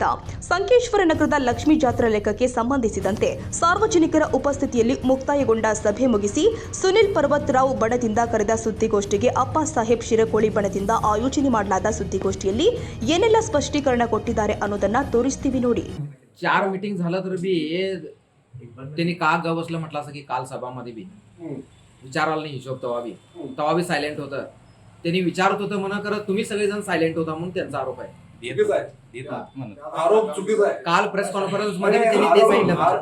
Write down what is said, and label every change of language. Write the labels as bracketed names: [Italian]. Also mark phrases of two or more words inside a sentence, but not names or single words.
[Kannada] ಸಂಕೇಶ್ವರ ನಗರದ ಲಕ್ಷ್ಮೀ ಜಾತ್ರಾ ಲೆಕ್ಕಕ್ಕೆ ಸಂಬಂಧಿಸಿದಂತೆ ಸಾರ್ವಜನಿಕರ ಉಪಸ್ಥಿತಿಯಲ್ಲಿ ಮುಕ್ತಾಯಗೊಂಡ ಸಭೆ ಮುಗಿಸಿ ಸುನಿಲ್ ಪರ್ವತರಾವ್ ಬಣದಿಂದ ಕರೆದ ಸುದ್ದಿಗೋಷ್ಠಿಗೆ ಅಪ್ಪ ಸಾಹೇಬ್ ಶಿರಕೋಳಿ ಬಣದಿಂದ ಆಯೋಜನೆ ಮಾಡಲಾದ ಸುದ್ದಿಗೋಷ್ಠಿಯಲ್ಲಿ ಏನೆಲ್ಲ ಸ್ಪಷ್ಟೀಕರಣ ಕೊಟ್ಟಿದ್ದಾರೆ ಅನ್ನೋದನ್ನ तोरिस्तीवी ನೋಡಿ. [Marathi] 4 मीटिंग झालं तर बी त्यांनी का गवसलं म्हटलं असं की काल सभामध्ये बी विचारायला नाही हिशोब तवा बी सायलेंट होतं. त्यांनी विचारत होतं म्हणा करत तुम्ही सगळेजण सायलेंट होता म्हणून त्यांचा आरोप आहे. आरोप चुकीचा आहे. काल प्रेस कॉन्फरन्स मध्ये त्यांनी ते सांगितलं.